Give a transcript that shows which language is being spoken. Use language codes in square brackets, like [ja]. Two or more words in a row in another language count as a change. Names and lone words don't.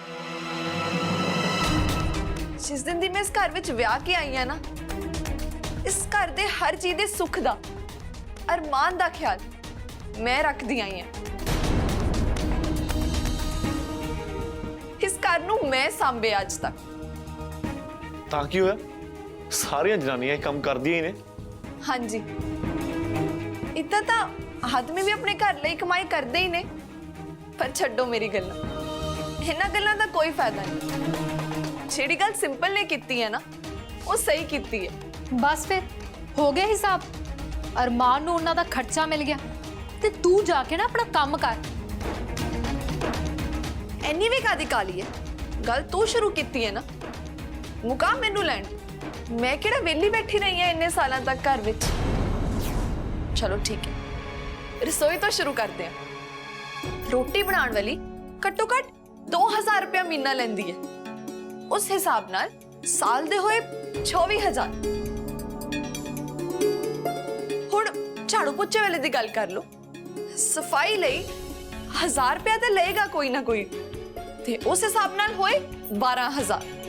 [pa] ਜਿਸ ਦਿਨ ਦੀ ਮੈਂ ਇਸ ਘਰ ਵਿੱਚ ਵਿਆਹ ਕੇ ਆਈ ਹਾਂ ਨਾ, ਇਸ ਘਰ ਦੇ ਹਰ ਚੀਜ਼ ਦੇ ਸੁੱਖ ਦਾ ਅਰਮਾਨ ਦਾ ਖ਼ਿਆਲ ਮੈਂ ਰੱਖਦੀ ਆਈ ਹਾਂ। ਇਸ ਘਰ ਨੂੰ ਮੈਂ ਸਾਂਭੇ ਅੱਜ ਤੱਕ। ਤਾਂ ਕੀ ਹੋਇਆ? ਸਾਰੀਆਂ ਜਨਾਨੀਆਂ ਇਹ ਕੰਮ ਕਰਦੀਆਂ ਹੀ ਨੇ। ਹਾਂ ਜੀ, ਇਤਨਾ ਤੋ ਆਦਮੀ ਭੀ ਅਪਨੇ ਘਰ ਲਈ ਕਮਾਈ ਕਰਤੇ ਹੀ ਨੇ। ਪਰ ਛੱਡੋ ਮੇਰੀ ਗੱਲਾਂ, ਇਨ੍ਹਾਂ ਗੱਲਾਂ ਦਾ ਕੋਈ ਫ਼ਾਇਦਾ ਨਹੀਂ। ਜਿਹੜੀ ਗੱਲ ਸਿੰਪਲ ਨੇ ਕੀਤੀ ਹੈ ਨਾ, ਵੋ ਸਹੀ ਕੀਤੀ ਹੈ। ਬੱਸ ਫਿਰ ਹੋ ਗਿਆ ਹਿਸਾਬ। अरमान ਨੂੰ ਉਹਨਾਂ ਦਾ ਖਰਚਾ ਮਿਲ ਗਿਆ ਤੇ ਤੂੰ ਜਾ ਕੇ ਨਾ ਆਪਣਾ ਕੰਮ ਕਰ। ਇੰਨੀ ਵੀ ਕਾਦੀ ਕਾਲੀ ਹੈ? ਗੱਲ ਤੂੰ ਸ਼ੁਰੂ ਕੀਤੀ ਹੈ ਨਾ, ਮੁਕਾ ਮੈਨੂੰ ਲੈਣ। ਮੈਂ ਕਿਹੜਾ ਵਿਹਲੀ ਬੈਠੀ ਰਹੀ ਹਾਂ ਇੰਨੇ ਸਾਲਾਂ ਤੱਕ ਘਰ ਵਿੱਚ। ਚਲੋ ਠੀਕ ਹੈ, ਰਸੋਈ ਤੋ ਸ਼ੁਰੂ ਕਰਤੇ ਹੈਂ। ਰੋਟੀ ਬਣਾਨੇ ਵਾਲੀ ਘੱਟੋ ਘੱਟ 2000 ਰੁਪਇਆ ਮਹੀਨਾ ਲੈਂਦੀ ਹੈ। ਉਸ ਹਿਸਾਬ ਨਾਲ ਸਾਲ ਦੇ ਹੋਏ 24,000। ਹੁਣ ਝਾੜੂ ਪੋਚੇ ਵਾਲੇ ਦੀ ਗੱਲ ਕਰ ਲੋ, ਸਫ਼ਾਈ ਲਈ 1000 ਰੁਪਇਆ ਤੋ ਲੇਗਾ ਕੋਈ ਨਾ ਕੋਈ, ਤੇ ਉਸ ਹਿਸਾਬ ਨਾਲ ਹੋਏ 12,000।